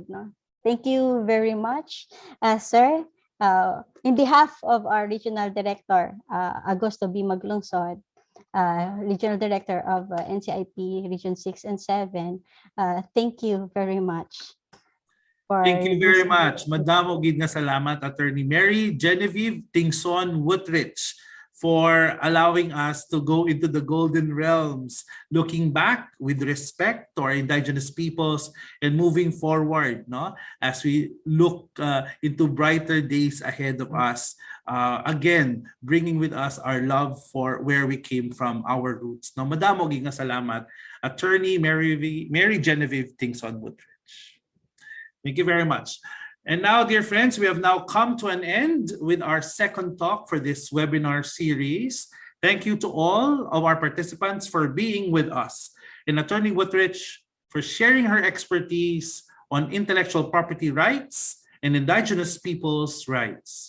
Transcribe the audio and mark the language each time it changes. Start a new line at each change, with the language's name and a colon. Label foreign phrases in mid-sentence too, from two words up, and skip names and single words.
English: No? Thank you very much, sir. In behalf of our Regional Director, Agosto B. Maglungsod, Regional Director of NCIP Region 6 and 7, thank you very much. Thank you very much.
Hiligaynon: Madamo gid nga salamat, Attorney Mary Genevieve Tingson-Wuthrich,
English: for allowing us to go into the golden realms, looking back with respect to our indigenous peoples and moving forward, no, as we look into brighter days ahead of us. Again, bringing with us our love for where we came from, our roots.
Hiligaynon: No, madamo gid nga salamat, Attorney Mary Genevieve Tingson-Wuthrich.
English: Thank you very much. And now, dear friends, we have now come to an end with our second talk for this webinar series. Thank you to all of our participants for being with us, and Attorney Wuthrich for sharing her expertise on intellectual property rights and indigenous peoples' rights.